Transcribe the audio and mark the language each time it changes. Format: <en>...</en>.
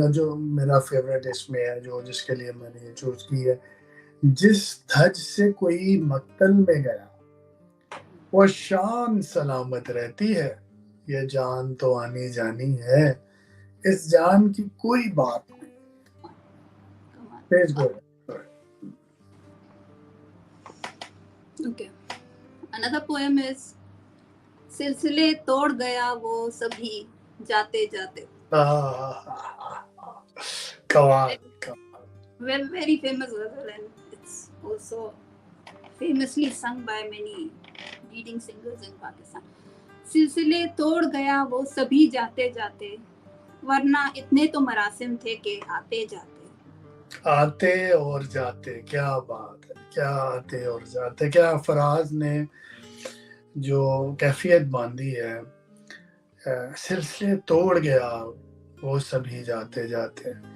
<hi>और जो मेरा फेवरेट इसमें है, जो जिसके लिए मैंने ये चूज की है, जिस धज से कोई मक्तल में गया वो शान सलामत रहती है, ये जान तो आनी जानी है, इस जान की कोई बात नहीं।</hi> <en>Okay. Another poem is</en> <hi>सिलसिले तोड़ गया वो सभी जाते जाते। Kamal.</hi> <en>Well, very famous ghazal, and it's also famously sung by many leading singers in Pakistan.</en> <hi>सिलसिले तोड़ गया वो सभी जाते जाते, वरना इतने तो मरासिम थे कि आते जाते। आते और जाते, क्या बात है, क्या आते और जाते, क्या फराज ने जो कैफियत बांधी है, सिलसिले तोड़ गया वो सभी जाते जाते।</hi>